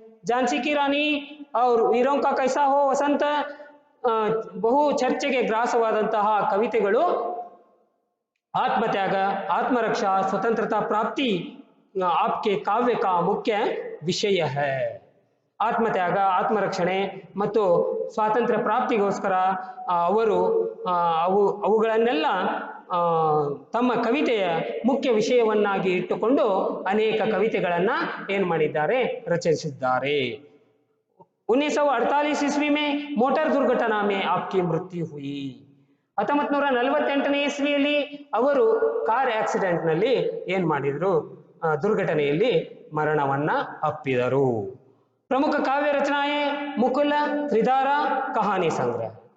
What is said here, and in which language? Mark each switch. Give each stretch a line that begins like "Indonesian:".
Hindi: झांसी की रानी और वीरों का कैसा हो वसंत
Kannada: ಬಹು ಚರ್ಚೆಗೆ ಗ್ರಾಸವಾದಂತಹ ಕವಿತೆಗಳು
Hindi: आत्मत्याग, आत्मरक्षा, स्वतंत्रता प्राप्ति आपके काव्य का मुख्य विषय है।
Kannada: ಆತ್ಮತ್ಯಾಗ, ಆತ್ಮರಕ್ಷಣೆ ಮತ್ತು ಸ್ವಾತಂತ್ರ್ಯ ಪ್ರಾಪ್ತಿಗೋಸ್ಕರ ಅವರು ಅವುಗಳನ್ನೆಲ್ಲ ತಮ್ಮ ಕವಿತೆಯ ಮುಖ್ಯ ವಿಷಯವನ್ನಾಗಿ ಇಟ್ಟುಕೊಂಡು ಅನೇಕ ಕವಿತೆಗಳನ್ನ ಏನು ಮಾಡಿದ್ದಾರೆ, ರಚಿಸಿದ್ದಾರೆ।
Hindi: 1948 ईस्वी में मोटर दुर्घटना में आपकी मृत्यु हुई।
Kannada: 1948 ಇಸ್ವಿಯಲ್ಲಿ ಅವರು ಕಾರ್ ಆಕ್ಸಿಡೆಂಟ್ ನಲ್ಲಿ ಏನು ಮಾಡಿದ್ರು, ದುರ್ಘಟನೆಯಲ್ಲಿ ಮರಣವನ್ನ ಅಪ್ಪಿದರು।
Hindi: ಪ್ರಮುಖ ಕಾವ್ಯ ರಚನಾಯೇ ಮುಕುಲ, ತ್ರಿಧಾರಾ, ಕಹಾನಿ ಸಂಗ್ರಹ।